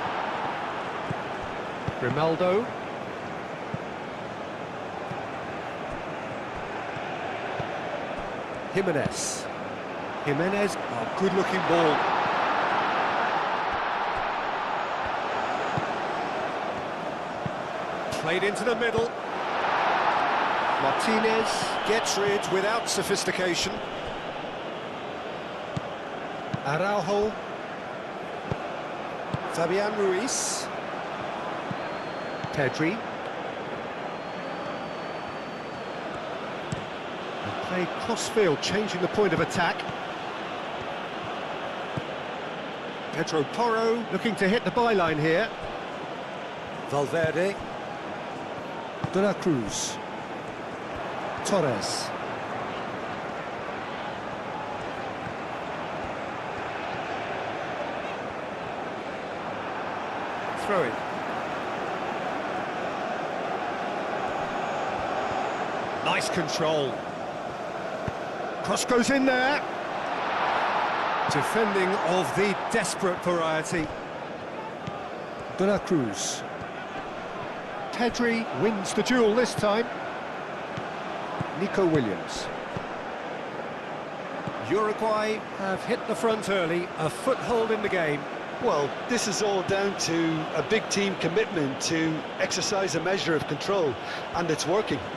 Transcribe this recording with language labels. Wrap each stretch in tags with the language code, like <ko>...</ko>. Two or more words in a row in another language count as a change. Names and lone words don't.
<en>Grimaldo. Jimenez. Jimenez, a good-looking ball. Played into the middle. Martinez gets rid without sophistication. Araujo. Fabian Ruiz. Pedri. And played cross-field, changing the point of attack. Pedro Porro looking to hit the byline here. Valverde. De la Cruz. Torres. Throw it. Nice control. Cross goes in there. Defending of the desperate variety. De la Cruz. Pedri wins the duel this time. Nico Williams. Uruguay have hit the front early, a foothold in the game. Well, this is all down to a big team commitment to exercise a measure of control, and it's working.</en>